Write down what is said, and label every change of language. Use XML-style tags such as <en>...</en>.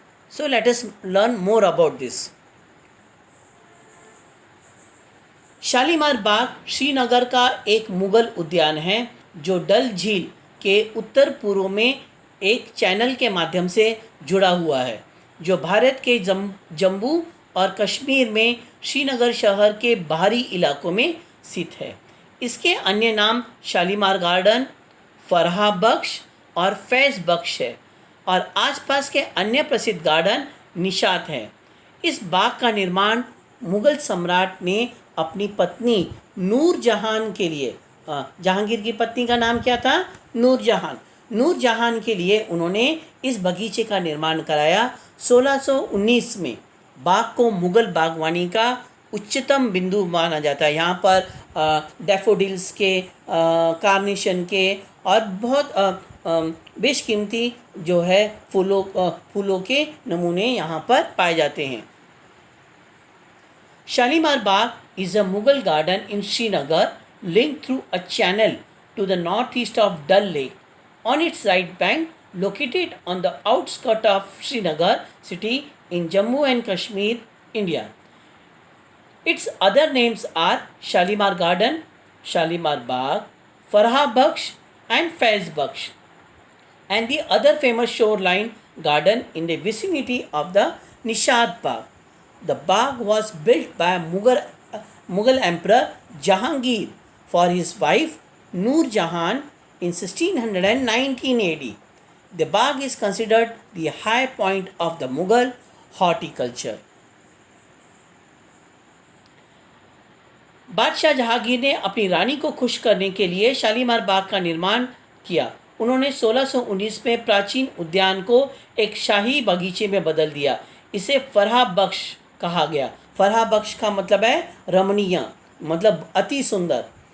<en>So let us learn more about this.</en> <hi>Shalimar बाग श्रीनगर का एक मुगल उद्यान है जो डल झील के उत्तर पूर्व में एक चैनल के माध्यम से जुड़ा हुआ है, जो भारत के जम्मू और कश्मीर में श्रीनगर शहर के बाहरी इलाकों में स्थित है। इसके अन्य नाम शालीमार गार्डन, फरहा बख्श और फैज़ बख्श है, और आसपास के अन्य प्रसिद्ध गार्डन निशात हैं। इस बाग का निर्माण मुग़ल सम्राट ने अपनी पत्नी नूर जहान के लिए, जहांगीर की पत्नी का नाम क्या था? नूर जहान के लिए उन्होंने इस बगीचे का निर्माण कराया। 1619 में बाग को मुग़ल बागवानी का उच्चतम बिंदु माना जाता है। यहाँ पर डैफोडिल्स के, कार्नेशन के और बहुत बेशकीमती जो है फूलों के नमूने यहाँ पर पाए जाते हैं।</hi> <en>Shalimar Bagh is a Mughal garden in Srinagar, linked through a channel to the northeast of Dal Lake. On its right bank, located on the outskirts of Srinagar city in Jammu and Kashmir, India. Its other names are Shalimar Garden, Shalimar Bagh, Farha Baksh and Faiz Baksh, and the other famous shoreline garden in the vicinity of the Nishad Bagh. The Bagh was built by Mughal Emperor Jahangir for his wife Noor Jahan in 1619 AD. The Bagh is considered the high point of the Mughal horticulture.</en> <hi>बादशाह जहांगीर ने अपनी रानी को खुश करने के लिए शालीमार बाग का निर्माण किया। उन्होंने 1619 में प्राचीन उद्यान को एक शाही बगीचे में बदल दिया। इसे फरहा बख्श कहा गया। फरहा बख्श का मतलब है रमणीय, मतलब अति सुंदर।</hi>